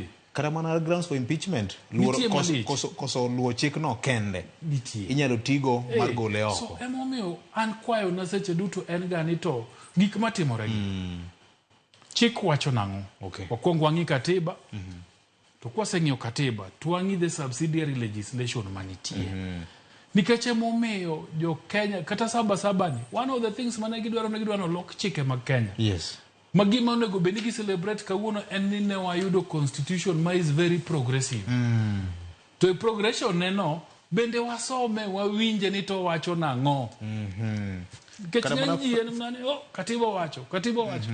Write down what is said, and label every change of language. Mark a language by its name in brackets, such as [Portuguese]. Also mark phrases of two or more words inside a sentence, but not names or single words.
[Luo (Kenya and Tanzania)] Kata mana [English] grounds for impeachment [Luo (Kenya and Tanzania)] koso luwo chik no kende inyalo tigo mar gole oko. So emomiyo an kwayo na seche duto en gani to gik matimore gi chik wacho nang'o. Wakwong wang'i katiba to kwaseng'iyo katiba to wang'i [English] the subsidiary legislation [Luo (Kenya and Tanzania)] manitie. Nikech emomiyo jo Kenya kata saba ni [English] one of the things [Luo (Kenya and Tanzania)] mane gidwaro lok chike mag Kenya. Magima onego beni gi celebrate kawuono en ni ne wayudo constitution ma [English] is very progressive. [Luo (Kenya and Tanzania)] To progression neno bende wasome wawinje ni to wacho nang'o. Katiba wacho